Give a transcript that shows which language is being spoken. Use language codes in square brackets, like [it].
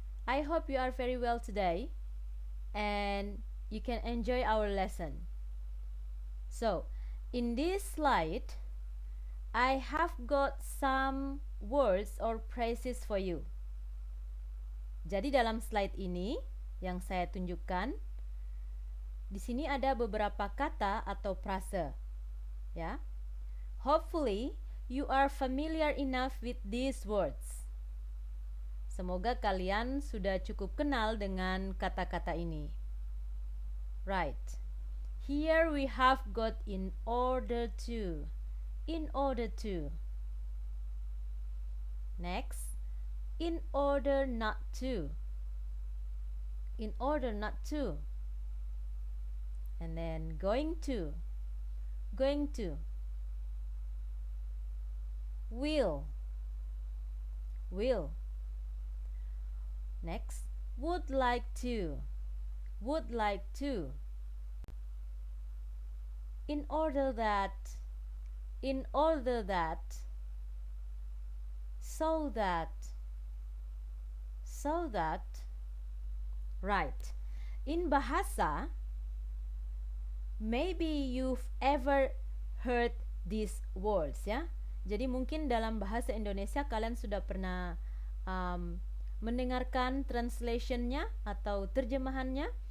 [en] I hope you are very well today and you can enjoy our lesson. So, in this slide, I have got some words or phrases for you. [id] Jadi dalam slide ini yang saya tunjukkan, di sini ada beberapa kata atau frase. Ya. [en] Hopefully, you are familiar enough with these words. [id] Semoga kalian sudah cukup kenal dengan kata-kata ini. [en] Right. Here we have got in order to. In order to. Next, in order not to. In order not to. And then going to. Going to. Will. Will. Next, would like to. Would like to. In order that. In order that. So that. So that. Right. In bahasa, maybe you've ever heard these words, ya. [id] Jadi mungkin dalam bahasa Indonesia kalian sudah pernah mendengarkan translationnya atau terjemahannya.